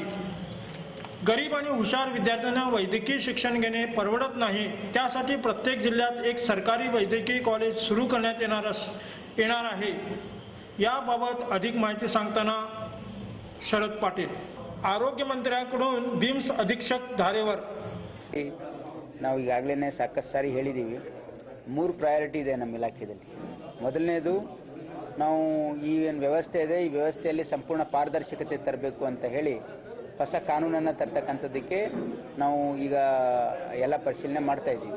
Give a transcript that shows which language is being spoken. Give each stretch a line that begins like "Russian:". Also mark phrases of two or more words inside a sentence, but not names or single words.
Marathi: गरीब आणि हुशार विद्यार्थ्यांना वैद्यकीय शिक्षण घेणे परवडत नाही, त्यासाठी प्रत्येक जिल्ह्यात एक सरकारी वैद्यकीय कॉलेज सुरू करण्यात येणार आहे। याबाबत अधिक माहिती सांगताना शरद पाटील, आरोग्य मंत्र्यांकडून बिम्स अधीक्षक धारेवर
Kannada: ನಾವು ಈಗಾಗಲೇ ಸಾಕಷ್ಟು ಸಾರಿ ಹೇಳಿದ್ದೀವಿ, 3 ಪ್ರಯಾರಿಟಿ ಇದೆ ನಮ್ಮ ಇಲಾಖೆಯಲ್ಲಿ। ಮೊದಲನೇದು ನಾವು ಈ ಏನು ವ್ಯವಸ್ಥೆ ಇದೆ ಈ ವ್ಯವಸ್ಥೆಯಲ್ಲಿ ಸಂಪೂರ್ಣ ಪಾರದರ್ಶಕತೆ ತರಬೇಕು ಅಂತ ಹೇಳಿ ಹೊಸ ಕಾನೂನನ್ನು ತರ್ತಕ್ಕಂಥದ್ದಕ್ಕೆ ನಾವು ಈಗ ಎಲ್ಲ ಪರಿಶೀಲನೆ ಮಾಡ್ತಾ ಇದ್ದೀವಿ।